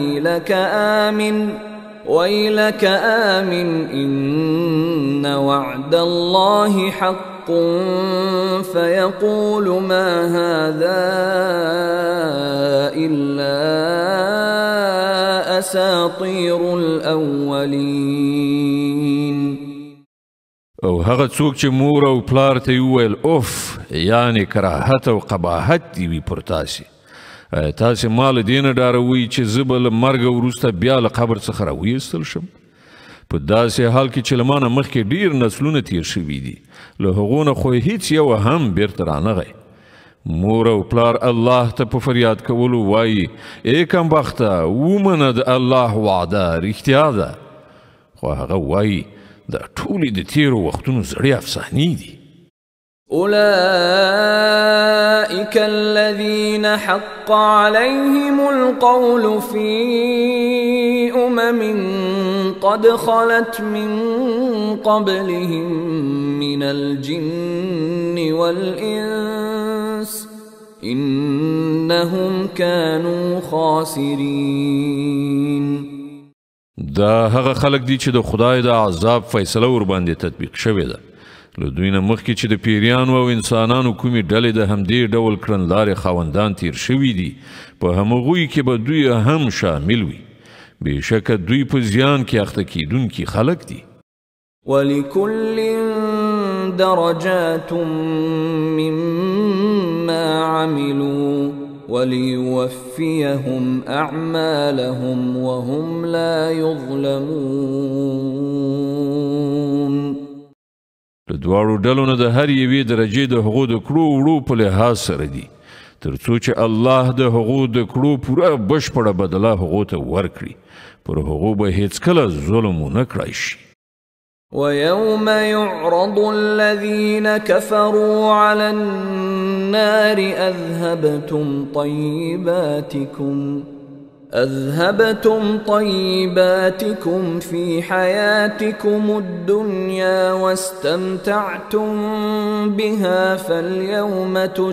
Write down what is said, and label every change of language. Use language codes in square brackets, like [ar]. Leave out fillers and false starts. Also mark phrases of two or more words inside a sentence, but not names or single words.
[ar] ويلك آمن إن وعد الله حق فيقول ما هذا إلا أساطير الأولين. [ps] او هغه څوک چې مور او پلار ته وویل اوف یعنی کراهت او قباحت دی وي پر تاسې تاسې ما له دې نه ډاروئ چې زه به له مرګه وروسته بیا له قبر څخه راویستل شم په داسې حال کې چې له ما نه مخکې ډېر نسلونه تیر شوي دي له هغو نه خو هیڅ یو هم بیرته رانغی مور او پلار الله ته په فریاد کولو وایي ای کمبخته ومنه د الله وعده رښتیا ده خو هغه وایي دا ټولې د تیرو وختونو زړې افسانې دي. [ar] أولئك الذين حق عليهم القول في قد خلت من قبلهم من الجن والإنس إنهم كانوا خاسرين. [ps] دا هغه خلق دي چې د خدای د عذاب فیصله ور باندې تطبیق شوې ده له دوی نه مخکې چې د پیریانو او انسانانو کومې ډلې د همدې ډول کړنلارې خاوندان تیر شوي دي په همغوی کې به دوی هم شامل وي بېشکه دوی په زیان کې اخته کیدونکي خلق دي. [ar] ولكل درجات مما عملوا وليوفيهم أعمالهم وهم لا يظلمون. [ps] د دواړو ډلو نه د هر یوې درجې د هغو د کړو وړو په لحاظ سره دي تر څو چې الله د هغو د کړو پوره بشپړه بدله هغو ته ورکړي پر هغو به هیڅکله ظلم ونه کړای شي. [ar] ويوم يعرض الذين كفروا على النار أذهبتم طيباتكم في حياتكم الدنيا واستمتعتم بها فاليوم